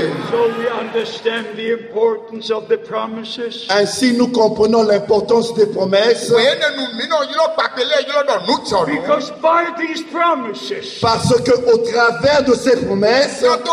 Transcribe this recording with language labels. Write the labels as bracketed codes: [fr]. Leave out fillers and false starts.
[en] So we understand the importance of the promises. [fr] Ainsi nous comprenons l'importance des promesses. [en] Because by these promises, [fr] parce que au travers de ces promesses,